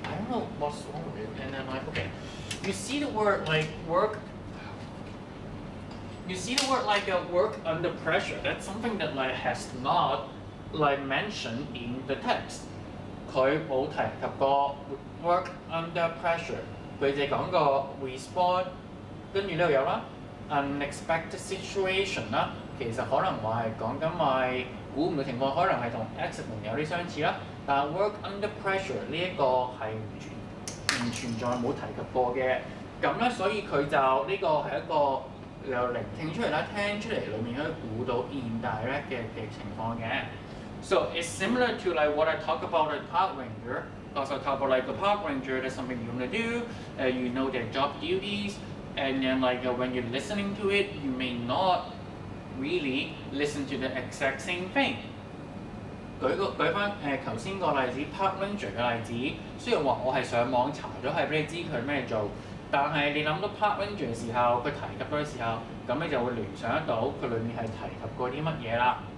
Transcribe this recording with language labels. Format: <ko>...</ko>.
<en>I don't know what's wrong with it. And then okay, you see the word work. You see the word work under pressure. That's something that has not mentioned in the text.</en> <yue>佢冇提及過</yue> <en>work under pressure。</en> <yue>佢哋講過 respond， 跟住呢度有啦 unexpected situation 啦。其實可能話係講緊估唔到情況，可能係同 accident 有啲相似啦。但係</yue> <en>work under pressure</en> <yue>呢一個係唔存在冇提及過嘅。咁咧，所以佢就呢個係一個。由聆聽出嚟啦，聽出嚟裏面可以估到 indirect 嘅情況嘅。</yue> <en>So it's similar to what I talk about the park ranger. Also talk about the park ranger, that's something you want to do. You know their job duties, and then when you're listening to it, you may not really listen to the exact same thing.</en> <yue>舉翻頭先個例子 park ranger 嘅例子，雖然話我係上網查咗係俾你知佢咩做。但係你諗到 park ranger 嘅時候，佢提及嗰嘅時候，咁你就會聯想得到佢裏面係提及過啲乜嘢啦。</yue>